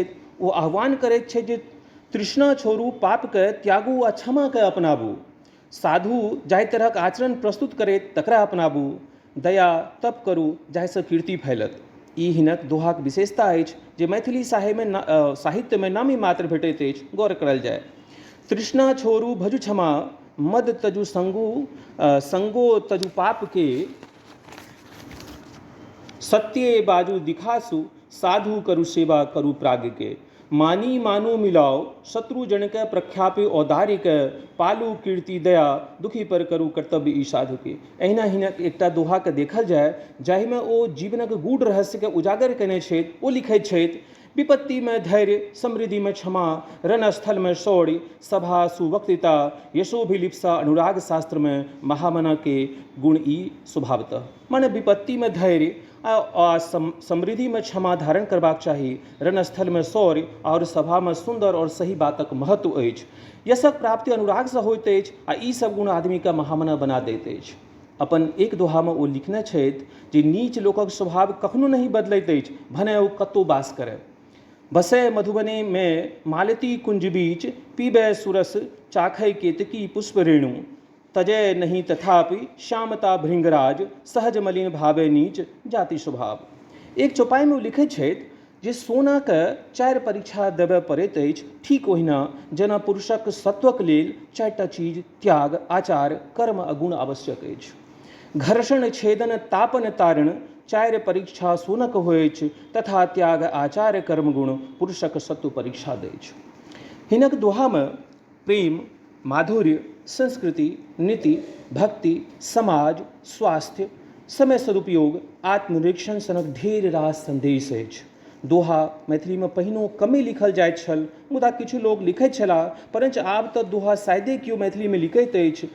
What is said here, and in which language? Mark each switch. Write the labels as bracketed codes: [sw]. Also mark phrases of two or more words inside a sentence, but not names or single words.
[mai] ओ आह्वान करैत छथि जे तृष्णा छोड़ू, पापके त्यागू आ क्षमाके अपनाबू, साधु जाहि तरहक आचरण प्रस्तुत करैत तकरा अपनाबू, दया तप करू जाहिसँ कीर्ति फैलत। ई हिनक दोहाक विशेषता अछि जे मैथिली साहित्यमे नामी मात्र भेटैत अछि। गौर करल जाय, तृष्णा छोड़ू भजु क्षमा, मद तजु संगो तजु पाप के, सत्य बाजू दिखासु, साधु करू सेवा करू प्राज्ञ के, मानी मानो मिलाओ, शत्रु जन के प्रख्यापे औदार्य के, पालू कीर्ति दया, दुखी पर करू कर्तव्य ई साधु के। एहिना हिनक एकटा दोहा के देखल जाय जाहिमे ओ जीवनक गूढ़ रहस्य के उजागर केने छथि। ओ लिखैत छथि, विपत्ति में धैर्य, समृद्धि में क्षमा, रणस्थल में शौर्य, सभा सुवक्तृता, यशोभिलिप्सा, अनुराग शास्त्र में महामना के गुण ई स्वभावतः। माने विपत्ति में धैर्य आ समृद्धि में क्षमा धारण करबाक चाही, रणस्थल में शौर्य और सभा में सुंदर और सही बातक महत्व अछि। यशक प्राप्ति अनुराग से होइत अछि आ ई सब गुण आदमी का महामना बना दैत अछि। अपन एक दोहामे ओ लिखने छथि जे नीच लोकक स्वभाव कखनो नहीं बदलैत अछि, भने ओ कतौ वास करय। बसय मधुबनी में मालती कुंज बीच, पीबय सुरस चाखय केतकी पुष्प रेणु, तजय नहीं तथापि श्यामता भृंगराज, सहज मलिन भावे नीच जाति स्वभाव। एक चौपाई में लिखैत छथि जे सोनाके 4 परीक्षा देबय पड़ैत अछि, ठीक ओहिना जेना पुरुषक सत्वक लेल 4टा चीज त्याग, आचार, कर्म आ गुण आवश्यक अछि। घर्षण छेदन तापन तारण, चारि परीक्षा सुनक होइछ तथा त्याग आचार्य कर्म गुण पुरुषक सत्व परीक्षा दैछ। हिनक दोहा में प्रेम, माधुर्य, संस्कृति, नीति, भक्ति, समाज, स्वास्थ्य, समय सदुपयोग, आत्मनिरीक्षण सनक ढेर रास संदेश अछि। दोहा मैथिली में पहिनो कमे लिखल जाइत छल, मुदा किछु लोग लिखैत छलाह, परंच आब तऽ दोहा शायदे केओ मैथिली में लिखैत अछि।